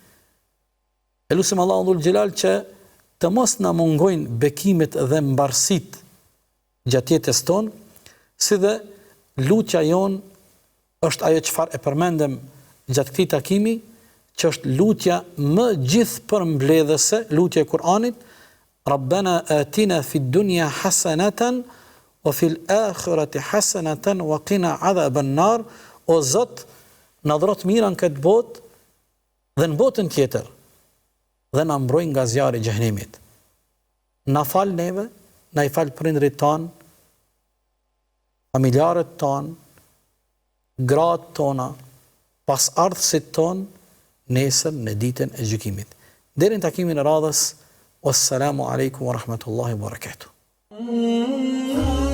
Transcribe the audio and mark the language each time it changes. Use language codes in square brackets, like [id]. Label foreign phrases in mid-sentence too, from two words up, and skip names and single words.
[sq] Elusim Allahun [ar] ذو الجلال [sq] që të mos na mungojnë bekimet dhe mbarësit gjatë jetës tonë, si dhe lutja jon është ajo çfarë e përmendëm gjatë këtij takimi, që është lutja më gjithëpërmbledhëse, lutja e Kur'anit, [ar] ربنا آتنا في الدنيا حسنة وفي الآخرة حسنة وقنا عذاب النار. [sq] O Zot, na dhuro të mira në këtë botë dhe në botën tjetër, dhe na mbroj nga zjarri i xhenemit. Na fal neve, na i fal prindrit tanë, familjarët tanë, gratë tona, pasardhësit tonë, nesër në ditën e gjykimit. Deri në takimin e radhës, [ar] والسلام عليكم ورحمة الله وبركاته.